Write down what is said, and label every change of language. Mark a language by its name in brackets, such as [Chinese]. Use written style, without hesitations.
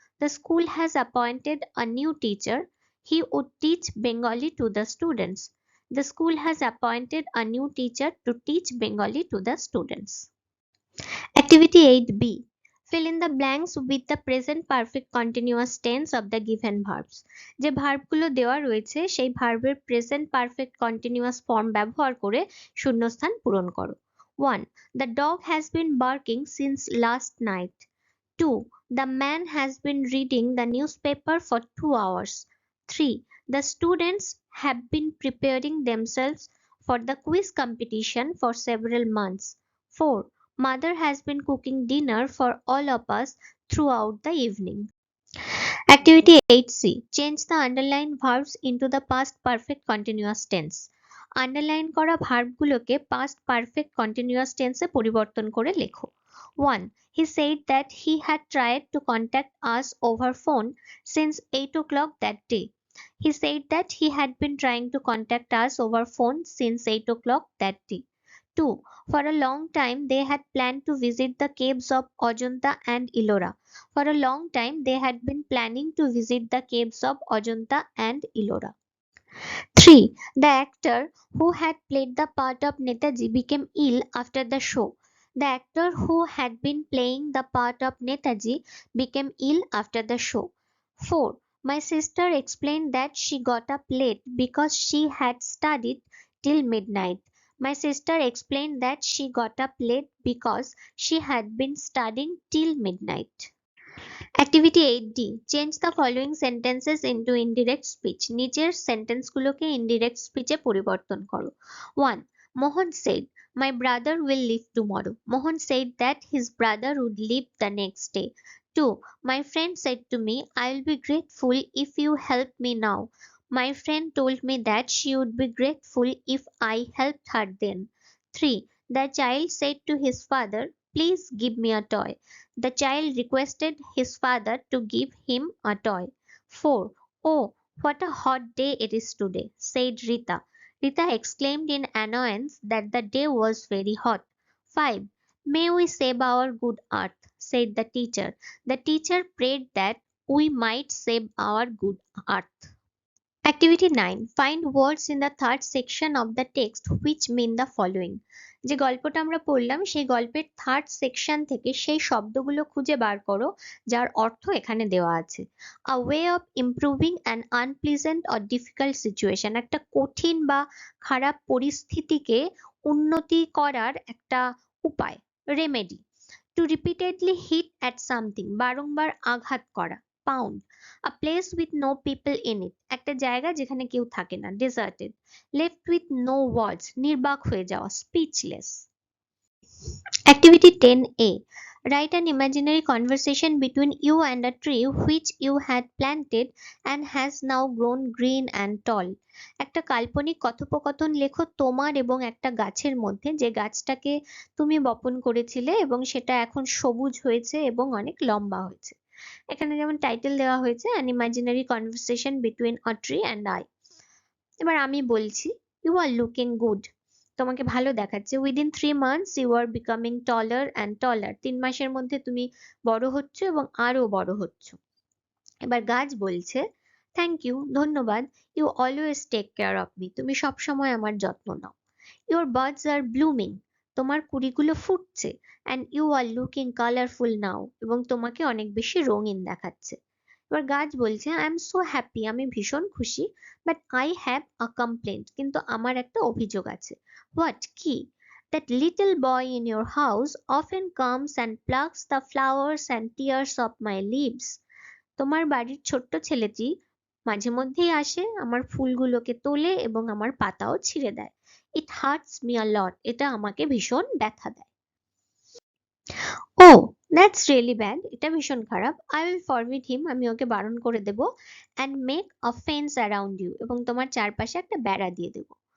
[English] The school has appointed a new teacher. He would teach Bengali to the students. The school has appointed a new teacher to teach Bengali to the students. Activity 8b. Fill in the blanks with the present perfect continuous tense of the given verbs. [Bangla] যে ভার্বগুলো দেওয়া রয়েছে সেই ভার্বের present perfect continuous form ব্যবহার করে শূন্যস্থান পূরণ করো। 1. [English] The dog has been barking since last night. 2. The man has been reading the newspaper for 2 hours. 3. The students have been preparing themselves for the quiz competition for several months. 4. Mother has been cooking dinner for all of us throughout the evening. Activity 8c. Change the underlined verbs into the past perfect continuous tense. [Bangla] Underline করা ভার্বগুলোকে past perfect continuous টেন্সে পরিবর্তন করে লেখো। 1. [English] He said that he had tried to contact us over phone since 8 o'clock that day. He said that he had been trying to contact us over phone since 8 o'clock that day. 2. For a long time they had planned to visit the caves of Ajanta and Ellora. For a long time they had been planning to visit the caves of Ajanta and Ellora. 3. The actor who had played the part of Netaji became ill after the show. The actor who had been playing the part of Netaji became ill after the show. 4. My sister explained that she got up late because she had studied till midnight. My sister explained that she got up late because she had been studying till midnight. Activity 8d. Change the following sentences into indirect speech. [Bangla] নিচের সেন্টেন্সগুলোকে indirect speech এ পরিবর্তন করো। 1. [English] Mohan said, my brother will leave tomorrow. Mohan said that his brother would leave the next day. 2. My friend said to me, I will be grateful if you help me now. My friend told me that she would be grateful if I helped her then. 3. The child said to his father, please give me a toy. The child requested his father to give him a toy. 4. Oh, what a hot day it is today, said Rita. Rita exclaimed in annoyance that the day was very hot. 5. May we save our good earth, said the teacher. The teacher prayed that we might save our good earth. Activity 9. Find words in the third section of the text which mean the following. [Bangla] যে গল্পটা আমরা পড়লাম সেই গল্পের third section থেকে সেই শব্দগুলো খুঁজে বার করো যার অর্থ এখানে দেওয়া আছে। [English] a way of improving an unpleasant or difficult situation, [Bangla] একটা কঠিন বা খারাপ পরিস্থিতিকে উন্নতি করার একটা উপায়, [English] Remedy. To repeatedly hit at something, [Bangla] বারংবার আঘাত করা। [English] pound, a place with no people in it, [Bangla] একটা জায়গা যেখানে কেউ থাকে না, [English] Deserted. Left with no words, [Bangla] নির্বাক হয়ে যাওয়া, [English] Speechless. Activity 10A. Write an imaginary conversation between you and a tree which you had planted and has now grown green and tall. [Bangla] একটা কাল্পনিক কথোপকথন লেখো তোমার এবং একটা গাছের মধ্যে, যে গাছটাকে তুমি বপন করেছিলে এবং সেটা এখন সবুজ হয়েছে এবং অনেক লম্বা হয়েছে। এখানে যেমন টাইটেল দেওয়া হয়েছে [English] An imaginary conversation between a tree and I. [Bangla] এবার আমি বলছি, [English] you are looking good, [Bangla] তোমাকে ভালো দেখাচ্ছে। [English] within 3 months you are becoming taller and taller, [Bangla] 3 মাসের মধ্যে তুমি বড় হচ্ছ এবং আরো বড় হচ্ছ। এবার গাছ বলছে, [English] thank you, [Bangla] ধন্যবাদ। [English] you always take care of me, [Bangla] তুমি সবসময় আমার যত্ন নাও। [English] your birds are blooming, [Bangla] তোমার কুড়িগুলো ফুটছে। [English] and you are looking colourful now, [Bangla] এবং তোমাকে অনেক বেশি রঙিন দেখাচ্ছে। এবার গাছ বলছে, [English] I am so happy, [Bangla] আমি ভীষণ খুশি। [English] but I have a complaint, [Bangla] কিন্তু আমার একটা অভিযোগ আছে। [English] What, কি? That little boy in your house often comes and plucks the flowers and tears off my leaves. [Bangla] তোমার বাড়ির ছোট্ট ছেলেটি মাঝে মধ্যেই আসে, আমার ফুলগুলোকে তোলে এবং আমার পাতাও ছিঁড়ে দেয়। [English] it hurts me a lot, [Bangla] এটা আমাকে ভীষণ ব্যথা দেয়। [English] oh, that's really bad, [Bangla] এটা ভীষণ খারাপ। [English] I will forbid him, [Bangla] আমি ওকে বারণ করে দেবো। [English] and make a fence around you, [Bangla] এবং তোমার চারপাশে একটা বেড়া দিয়ে দেবো।